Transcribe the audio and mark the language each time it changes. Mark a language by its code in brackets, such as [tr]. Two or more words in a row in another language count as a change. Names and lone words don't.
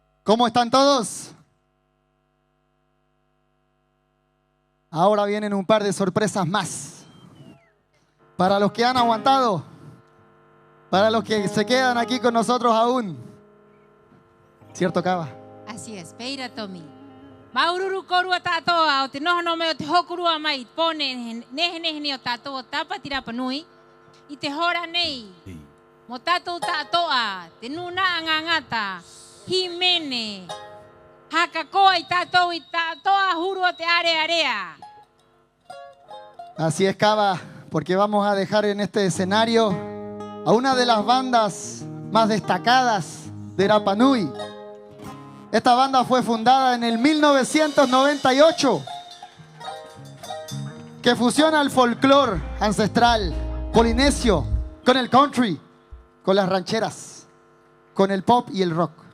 [es] ¿Cómo están todos? Ahora vienen un par de sorpresas más. Para los que han aguantado, para los que se quedan aquí con nosotros aún. ¿Cierto, Cava? Así es, peira Tommy. [rap] Maururu korua tatoa, o te noho no me o te hokurua mai, pone nehe o tatoa tapa tira panui, i te hora nei. Mo tatou tatoa, te nuna angangata, himene, hakakoa i tatoa huru te area. [es] Así es, Cava, porque vamos a dejar en este escenario a una de las bandas más destacadas de Rapa Nui. Esta banda fue fundada en el 1998, que fusiona el folclore ancestral polinesio con el country, con las rancheras, con el pop y el rock.